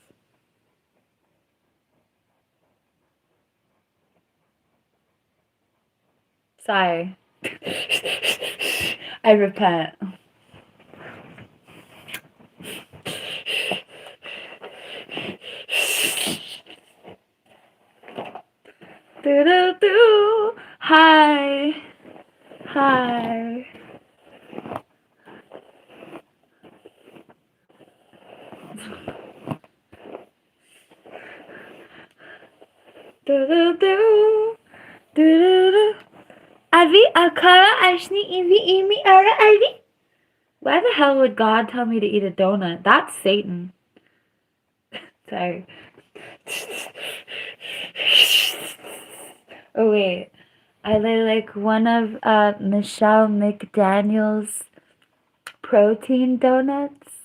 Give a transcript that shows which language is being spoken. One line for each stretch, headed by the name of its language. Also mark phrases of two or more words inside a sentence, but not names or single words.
English: Sigh. I repent. Do do do. Hi. Hi. Do do do. Do do do. Avi akara ashni ivi imi ara avi. Why the hell would God tell me to eat a donut? That's Satan. Sorry. Oh wait. I like one of Michelle McDaniel's protein donuts.